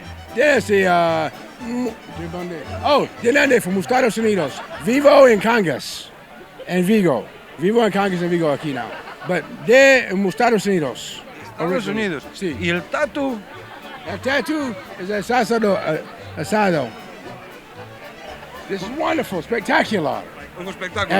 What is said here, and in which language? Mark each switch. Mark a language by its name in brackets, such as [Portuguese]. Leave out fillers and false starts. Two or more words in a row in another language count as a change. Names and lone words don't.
[Spanish] Desde, ¿de dónde? Oh, de Nande, from Estados Unidos. Vivo en Cangas, en Vigo. Vivo en Cangas, en Vigo, aquí now. But de Estados Unidos. Estados Unidos. Sí. ¿Y el tatu? El tatu es asado. [English] This is wonderful, spectacular. [Spanish] Un espectáculo.